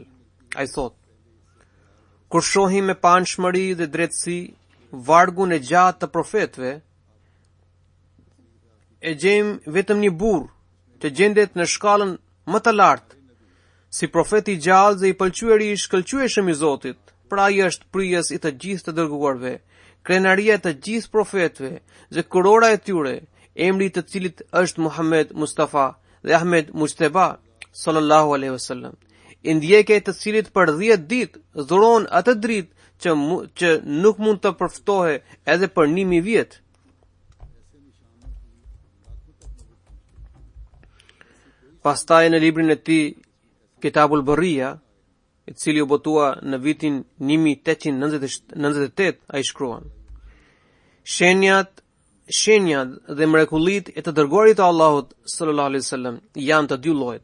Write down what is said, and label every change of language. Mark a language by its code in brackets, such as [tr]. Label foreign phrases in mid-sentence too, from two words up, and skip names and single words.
[sq] Ai thot: kur shohim me panshmëri dhe drejtësi vargun e gjatë të profetëve, e gjejmë vetëm një burr që gjendet në shkallën më të lartë, si profeti i gjallë dhe i pëlqyer i shkëlqyeshëm i Zotit. Pra ai është prijes i të gjithë të dërguarve, krenaria e të gjithë profetëve dhe kurora e tyre, emri i të cilit është Muhammed Mustafa dhe Ahmed Mujtaba [ar] صلى الله عليه وسلم, [sq] i ndjekja e të cilit për 10 ditë dhuron atë dritë që nuk mund të përftohe edhe për 1000 vjet. Pastaj në librin e tij Kitabul Barria, i cili u botua në vitin 1898, ai shkruan: Shenjat dhe mrekullitë e të dërguarit të Allahut [ar] صلى الله عليه وسلم [sq] janë të dy llojet.